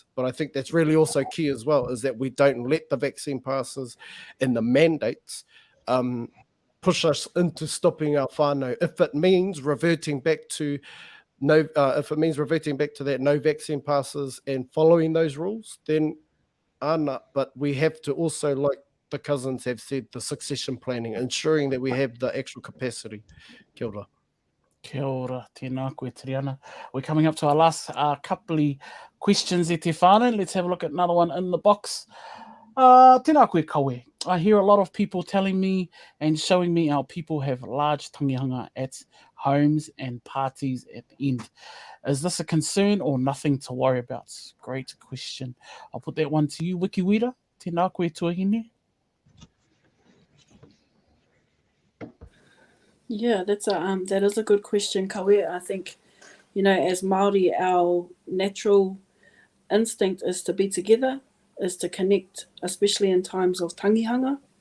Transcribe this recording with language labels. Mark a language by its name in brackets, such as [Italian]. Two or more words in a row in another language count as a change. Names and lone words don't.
[English] But I think that's really also key as well, is that we don't let the vaccine passes and the mandates push us into stopping our whānau. If it means reverting back to that no vaccine passes and following those rules, then ana. But we have to also, like the cousins have said, the succession planning, ensuring that we have the actual capacity. [Māori] Kia ora. Kia ora, tēnā koe Triana. [English] We're coming up to our last couple of questions [Māori] e te whānau. [English] Let's have a look at another one in the box. [Māori] Tēnā koe kawe. [English] I hear a lot of people telling me and showing me our people have large tangihanga at homes and parties at the end. Is this a concern or nothing to worry about? Great question. I'll put that one to you, Wiki Wira. [Māori] Tēnā koe tuahine. [English] Yeah, that is a good question, Kawe. I think, as Māori, our natural instinct is to be together, is to connect, especially in times of tangihanga.